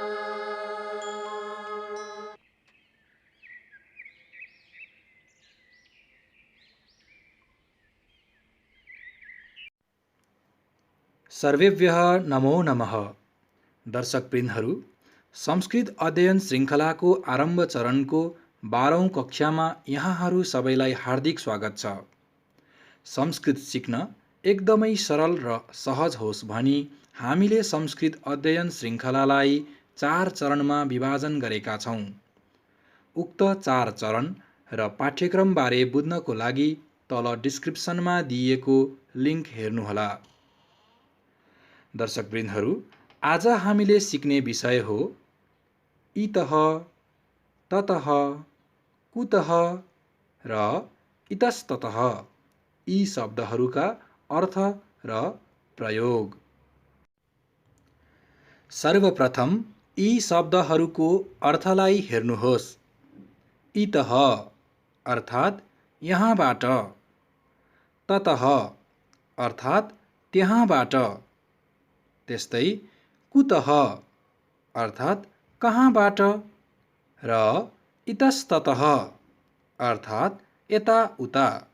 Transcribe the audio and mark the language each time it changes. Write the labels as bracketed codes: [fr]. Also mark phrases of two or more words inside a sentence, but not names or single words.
[sa] सर्वेभ्यः नमो नमः। [ne] दर्शकवृन्दहरू, संस्कृत अध्ययन श्रृङ्खलाको आरम्भ चरणको 12औं कक्षामा यहाँहरू सबैलाई हार्दिक स्वागत छ। संस्कृत सिक्न एकदमै सरल र सहज होस् भनी हामीले संस्कृत अध्ययन श्रृङ्खलालाई 4 चरणमा विभाजन गरेका छौँ। उक्त 4 चरण र पाठ्यक्रमबारे बुझ्नको लागि तल डिस्क्रिप्सनमा दिइएको लिङ्क हेर्नुहोला। दर्शकवृन्दहरू, आज हामीले सिक्ने विषय हो इतः, ततः, कुतः र इतस्ततः यी शब्दहरूका अर्थ र प्रयोग। सर्वप्रथम यी शब्दहरूको अर्थलाई हेर्नुहोस्। इतः अर्थात् यहाँबाट, ततः अर्थात् त्यहाँबाट, त्यस्तै कुतः अर्थात् कहाँबाट र इतस्ततः अर्थात् यता उता।